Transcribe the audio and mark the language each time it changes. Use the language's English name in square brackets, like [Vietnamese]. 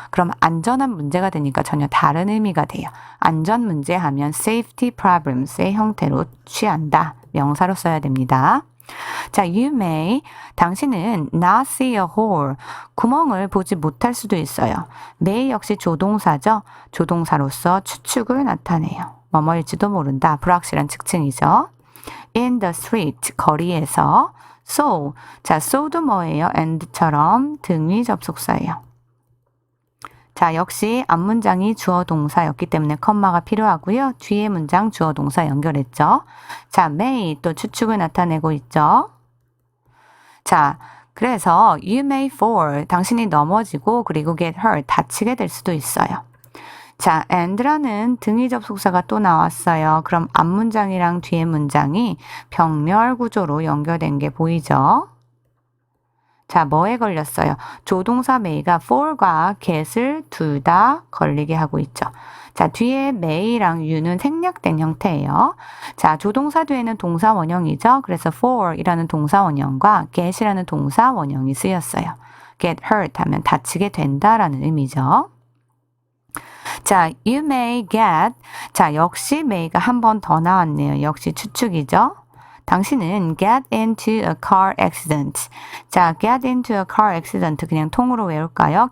[Korean] 그럼 안전한 문제가 되니까 전혀 다른 의미가 돼요. 안전 문제 하면 [English] safety problems [Korean] 의 형태로 취한다. 명사로 써야 됩니다. 자, [English] you may, [Korean] 당신은 [English] not see a hole, [Korean] 구멍을 보지 못할 수도 있어요. may 역시 조동사죠. 조동사로서 추측을 나타내요. 뭐뭐일지도 모른다. 불확실한 측칭이죠. [English] in the street, [Korean] 거리에서. so, 자, so도 뭐예요? and처럼 등위 접속사예요. 자, 역시 앞문장이 주어 동사였기 때문에 컴마가 필요하고요. 뒤에 문장 주어 동사 연결했죠. 자, may 또 추측을 나타내고 있죠. 자, 그래서 [English] you may fall, [Korean] 당신이 넘어지고 그리고 [English] get hurt, [Korean] 다치게 될 수도 있어요. 자, and라는 등위 접속사가 또 나왔어요. 그럼 앞문장이랑 뒤에 문장이 병렬 구조로 연결된 게 보이죠? 자, 뭐에 걸렸어요? 조동사 may가 fall과 get을 둘 다 걸리게 하고 있죠. 자, 뒤에 may랑 you는 생략된 형태예요. 자, 조동사 뒤에는 동사 원형이죠. 그래서 fall이라는 동사 원형과 get이라는 동사 원형이 쓰였어요. [English] get hurt [Korean] 하면 다치게 된다라는 의미죠. [English] 자, you may get. [Korean] 자, 역시 may가 한 번 더 나왔네요. 역시 추측이죠. 당신은 [English] get into a car accident. 자, get into a car accident [Korean] 그냥 통으로 외울까요?